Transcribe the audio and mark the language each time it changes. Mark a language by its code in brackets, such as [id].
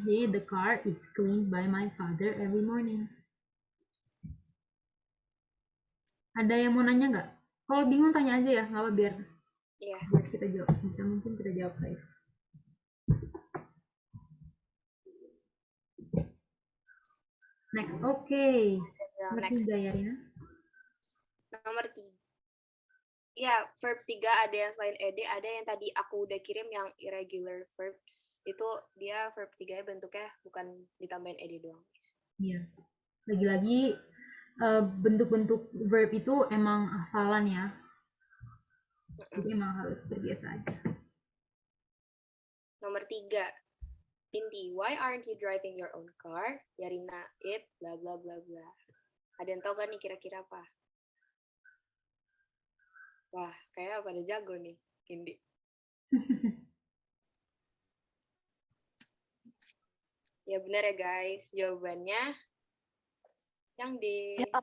[id] Jadi [en] the car is cleaned by my father every morning. [id] Ada yang mau nanya nggak? Kalau bingung tanya aja ya, nggak apa biar kita jawab. Bisa mungkin kita jawab saya. Next, oke. Nomor 3 ya Rina. Nomor 3. Ya, verb 3 ada yang selain ed, ada yang tadi aku udah kirim yang irregular verbs. Itu dia verb 3 bentuknya bukan ditambahin ed doang. Iya. Lagi-lagi bentuk-bentuk verb itu emang hafalan ya. Jadi emang harus terbiasa aja. Nomor 3. [en] Indi, why aren't you driving your own car? Yarina, it, bla bla bla bla. [id] Ada yang tahu gak nih kira-kira apa? Wah, kayaknya pada jago nih, Indi. Ya benar ya guys, jawabannya yang di...